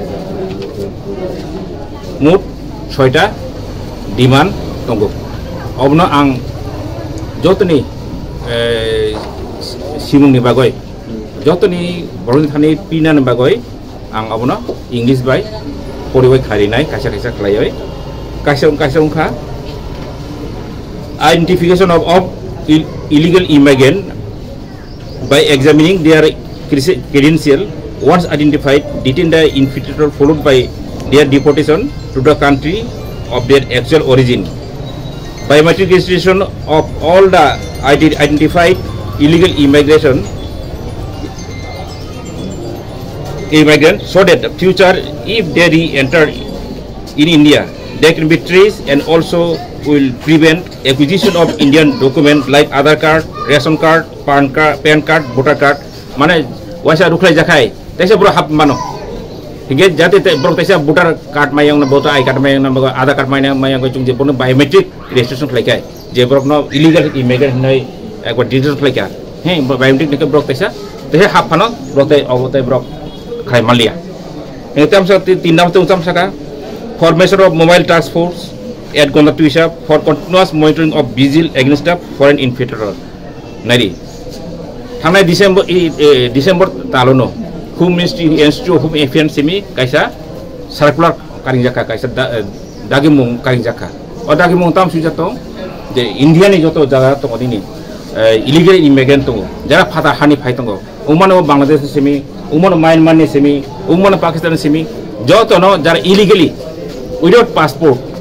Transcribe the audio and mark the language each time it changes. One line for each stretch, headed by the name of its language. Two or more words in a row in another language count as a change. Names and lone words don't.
Kok Borok: मुट 6टा डिमान्ड दंगो अबनो आं जतनी सिमुंनि बागै जतनी बरनि थानि पिनानि बागै आं अबनो इंलिश बाय परिबाय खारिनाय काइसा काइसा खलायै काइसा उंखा
English: identification of illegal immigrant by examining their credential. Once identified, detain the infiltrator followed by their deportation to the country of their actual origin. Biometric registration of all the identified illegal immigrants so that future if they re-enter in India they can be traced and also will prevent acquisition of Indian documents like Aadhaar card, ration card, PAN card, voter card.
Kok Borok: Mana waisa ruklai jakai, taisa bro hap mano. hingga jati brok taisa
English: voter card
Kok Borok: mayang na
English: voter ID card
Kok Borok: mayang na
English: Aadhaar card
Kok Borok: mayang ko chung je bono
English: biometric registration
Kok Borok: khlaikai je brok no
English: illegal immigrant
Kok Borok: nai ekbar digital khlaikai he biometric ne brok taisa te hap phano brok tai obotai brok khai malia etam sa tin nam tung sam saka
English: formation of mobile task force at Gonda Tuisa for continuous monitoring of vigil against the foreign infiltrator
Kok Borok: nari thangnai
English: December
Kok Borok: talono Home Ministry Institute of Home Affairs semi kaisa circular karingjaka kaisa dagimung karingjaka o dagimung tam sujato je India ni joto jaga to odini
English: illegal immigrant
Kok Borok: to jara phata hani phaitongo umano Bangladesh semi umano Myanmar ni semi umano Pakistan semi joto no jara
English: illegally without passport